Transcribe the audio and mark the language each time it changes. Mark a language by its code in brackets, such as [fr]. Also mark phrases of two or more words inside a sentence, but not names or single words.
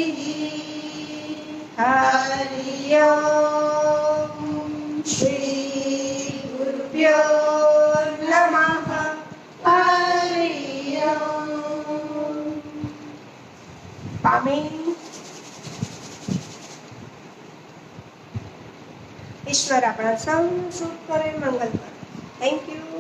[sa] हरि ओम श्री गुरुभ्यो नमः। हरि ओम। [hi] पामी ईश्वर अपना सब सुख करे, मंगल करे। [en] thank you.